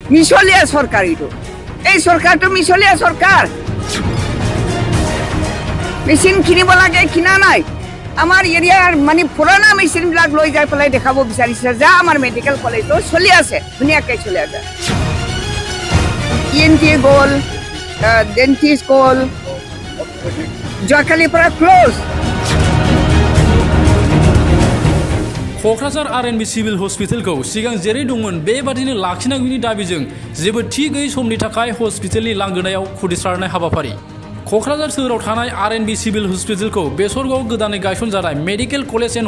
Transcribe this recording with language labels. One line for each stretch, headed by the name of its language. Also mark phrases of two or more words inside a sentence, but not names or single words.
Assamese: মিছলীয়া চৰকাৰ এইটো এই চৰকাৰটো মিছলীয়া চৰকাৰ মেচিন কিনিব লাগে কিনা নাই আমাৰ এৰিয়াৰ মানে পুৰণা মেচিনবিলাক লৈ যাই পেলাই দেখাব বিচাৰিছে যে আমাৰ মেডিকেল কলেজটো চলি আছে ধুনীয়াকৈ চলি আছে ENT গ'ল ডেন্টিষ্ট গ'ল যোৱাকালিৰ পৰা ক্ল'জ
Bodo: क'क्राझार RNB
English: civil hospitalखौ
Bodo: सिगां जेरै दंमोन बेबादिनो लाखिनांगौनि दाबिजों जेबो थि गैयै समनि थाखाय हस्पिटालनि लांगोनायाव खुदिसारनाय हाबाफारि क'क्राझार सोहोराव थानाय RNB
English: civil hospitalखौ
Bodo: बेसरगाव गोदानै गायसनजानाय
English: medical college and